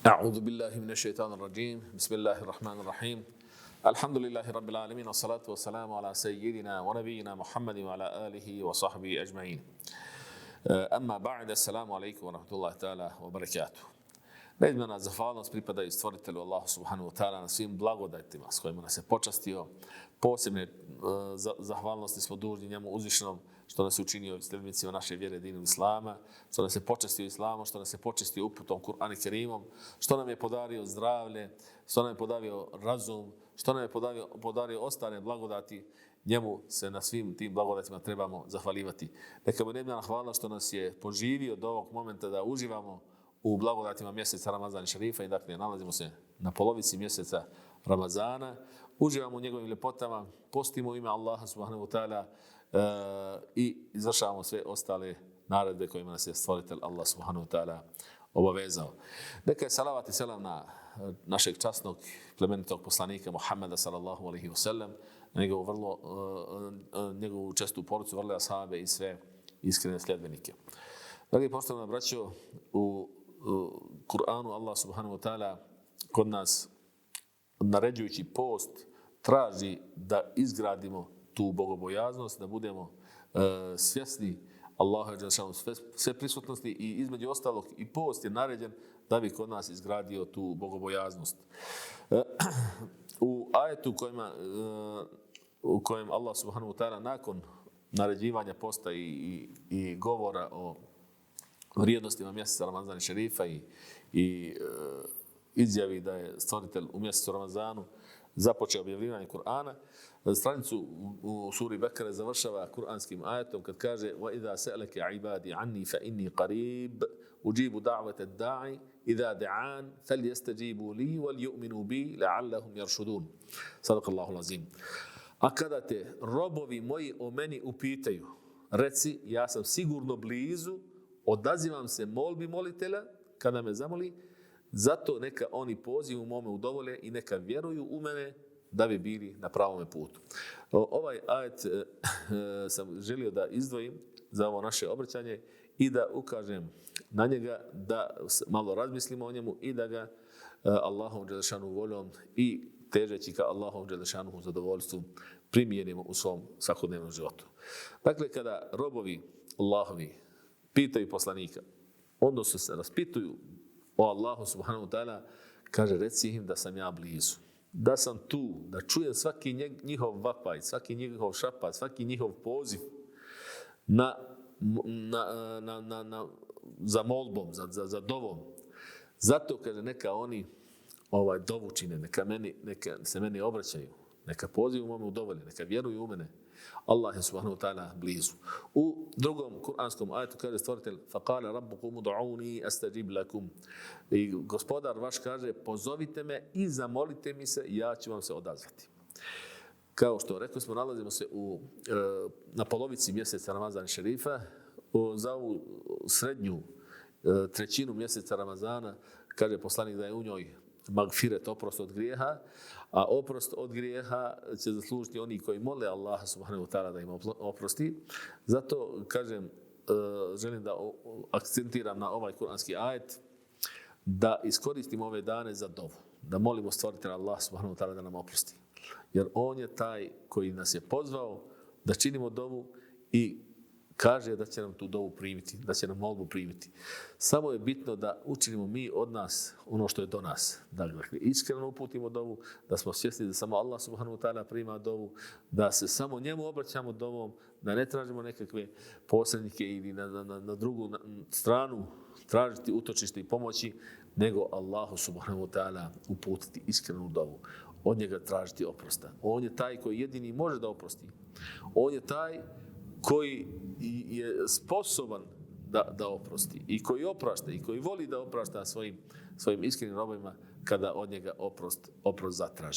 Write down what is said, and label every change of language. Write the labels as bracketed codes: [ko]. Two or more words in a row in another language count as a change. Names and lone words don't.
[ar] أعوذ بالله من الشيطان الرجيم بسم الله الرحمن الرحيم الحمد لله رب العالمين والصلاة والسلام على سيدنا ونبينا محمد وعلى آله وصحبه أجمعين أما بعد السلام عليكم ورحمة الله تعالى وبركاته. [bs] Neizmjerna zahvalnost pripada i stvoritelju Allahu [ar] سبحانه وتعالى [bs] na svim blagodatima s kojima nas je počastio. Posebne zahvalnosti smo dužni njemu uzvišenom što nas je učinio sljedbenicima naše vjere dinu Islama, što nas je počastio Islamom, što nas je počastio uputom Kur'an i Kerimom, što nam je podario zdravlje, što nam je podario razum, što nam je podario ostale blagodati. Njemu se na svim tim blagodatima trebamo zahvaljivati. Neka mu neizmjerna hvala što nas je poživio do ovog momenta da uživamo u blagodatima mjeseca Ramazana Šerifa i dakle nalazimo se na polovici mjeseca Ramazana, uživamo u njegovim ljepotama, postimo u ime Allaha [ar] سبحانه وتعالى [bs] i izvršavamo sve ostale naredbe kojima nas je stvoritelj Allah [ar] سبحانه وتعالى [bs] obavezao. Neka je salavat i selam na našeg časnog plemenitog poslanika Muhammeda [ar] صلى الله عليه وسلم, [bs] na njegovu čestu porodicu, vrle ashabe i sve iskrene sljedbenike. Dragi poštovani braćo, u Kur'anu Allah [ar] سبحانه وتعالى [bs] kod nas naređujući post traži da izgradimo tu bogobojaznost, da budemo svjesni Allaha sve prisutnosti i između ostalog i post je naređen da bi kod nas izgradio tu bogobojaznost. U ajetu u kojem Allah [ar] سبحانه وتعالى [bs] nakon naređivanja posta i govora o vrijednostima mjeseca Ramazana Šerifa i izjavi da je stvoritelj u mjesecu Ramazanu započeo objavljivanje Kur'ana, stranicu u suri Bekare završava kur'anskim ajetom kad kaže [ar] وَإِذَا سَأَلَكَ عِبَادِ عَنِّي فَإِنِّي قَرِيبٌ أُجِيبُ دَعْوَةَ الدَّاعِ إِذَا دَعَانِ فَلْيَسْتَجِيبُوا لِي وَلْيُؤْمِنُوا بِي لَعَلَّهُمْ يَرْشُدُونَ. صدق الله العظيم. [bs] A kada te robovi moji o meni upitaju, reci ja sam sigurno blizu, odazivam se molbi molitelja kada me zamoli, zato neka oni pozivu mome udovolje i neka vjeruju u mene da bi bili na pravome putu. Ovaj ajet sam želio da izdvojim za ovo naše obraćanje i da ukažem na njega, da malo razmislimo o njemu i da ga Allahom dželešanu voljom i težeći ka Allahom dželešanu zadovoljstvu primijenimo u svom svakodnevnom životu. Dakle, kada robovi Allahovi pitaju poslanika, odnosno se raspituju o Allahu [ar] سبحانه وتعالى, [bs] kaže reci im da sam ja blizu, da sam tu, da čujem svaki njihov vapaj, svaki njihov šapat, svaki njihov poziv za molbom, za dovom. Zato kaže neka oni dovu čine, neka se meni obraćaju, neka pozivu mome udovolje, neka vjeruju u mene. Allah je [ar] سبحانه وتعالى [bs] blizu. U drugom kuranskom ajetu kaže stvoritelj [ar] فَقَالَ رَبُّكُمُ دُعُونِي أَسْتَجِبْ لَكُمْ. [bs] I gospodar vaš kaže pozovite me i zamolite mi se i ja ću vam se odazvati. Kao što rekli smo, nalazimo se na polovici mjeseca Ramazana Šerifa. Za ovu srednju trećinu mjeseca Ramazana kaže poslanik da je u njoj magfiret, oprost od grijeha, a oprost od grijeha će zaslužiti oni koji mole Allaha [ar] سبحانه وتعالى [bs] da im oprosti. Zato kažem, želim da akcentiram na ovaj kuranski ajet, da iskoristimo ove dane za dovu, da molimo stvoritelja [ar] الله سبحانه وتعالى [bs] da nam oprosti. Jer on je taj koji nas je pozvao da činimo dovu i kaže da će nam tu dovu primiti, da će nam molbu primiti. Samo je bitno da učinimo mi od nas ono što je do nas. Dakle, iskreno uputimo dovu, da smo svjesni da samo Allah [ar] سبحانه وتعالى [bs] prima dovu, da se samo njemu obraćamo dovom, da ne tražimo nekakve posrednike ili na drugu stranu tražiti utočište i pomoći, nego Allahu [ar] سبحانه وتعالى [bs] uputiti iskrenu dovu. Od njega tražiti oprosta. On je taj koji jedini može da oprosti. On je taj koji je sposoban da oprosti i koji oprašta i koji voli da oprašta svojim iskrenim robovima kada od njega oprost zatraže.